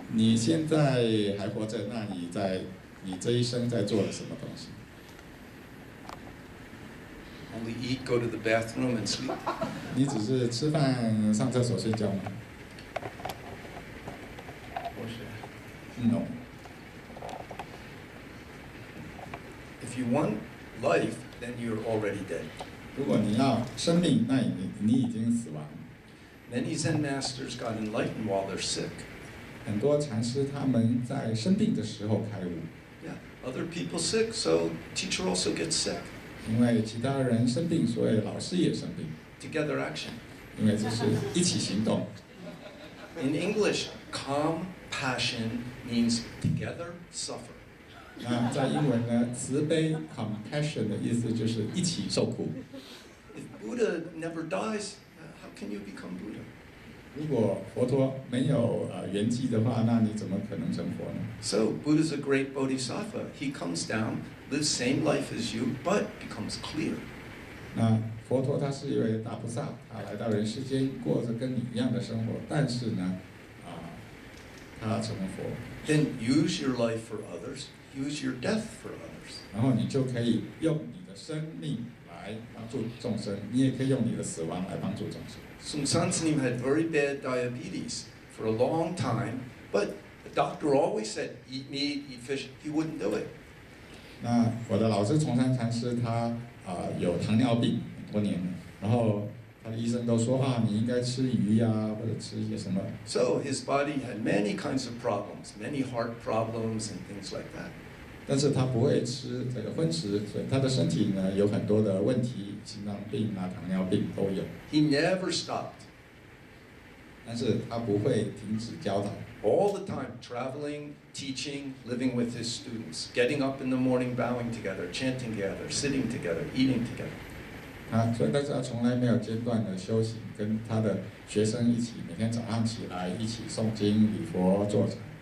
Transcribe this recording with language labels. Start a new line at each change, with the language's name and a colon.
Chinese: 你现在还活着，那你这一生在做了什么东西？
English: Only eat, go to the bathroom, and sleep?
Chinese: 你只是吃饭、上厕所、睡觉吗不是。
English: ？No. If you want life, then you're already dead.
Chinese: 如果你要生命，那你已经死亡。
English: Many Zen masters got enlightened while they're sick.
Chinese: 很多禅师他们在生病的时候开悟，
English: Yeah, other people sick, so teacher also gets sick.
Chinese: 因为其他人生病，所以老师也生病。
English: Together action.
Chinese: 因为这是一起行动。
English: In English, compassion means together suffer.
Chinese: 那在英文呢，慈悲 （compassion） 的意思就是一起受苦。
English: If Buddha never dies, how can you become Buddha?
Chinese: 如果佛陀没有圆寂的话，那你怎么可能成佛呢？
English: So Buddha's a great bodhisattva. He comes down, lives same life as you, but becomes clear.
Chinese: 那佛陀他是一位大菩萨，他来到人世间，过着跟你一样的生活，但是呢，他成了佛，
English: Then use your life for others. Use your death for others.
Chinese: 然后你就可以用你的生命来帮助众生，你也可以用你的死亡来帮助众生。
English: Sung Sansanim had very bad diabetes for a long time, but the doctor always said, eat meat, eat fish. He wouldn't do it.
Chinese: 那我的老师崇山禅师他有糖尿病很多年了，然后他的医生都说啊，你应该吃鱼呀、或者吃一些什么。
English: So his body had many kinds of problems, many heart problems and things like that.
Chinese: 但是他不会吃这个荤食，所以他的身体呢有很多的问题，心脏病啊、糖尿病都有。
English: He never stopped.
Chinese: 但是他不会停止教导。
English: All the time, traveling, teaching, living with his students, getting up in the morning, bowing together, chanting together, sitting together, eating together.
Chinese: 所以但是他从来没有间断的修行，跟他的学生一起，每天早上起来一起诵经、礼佛、坐禅。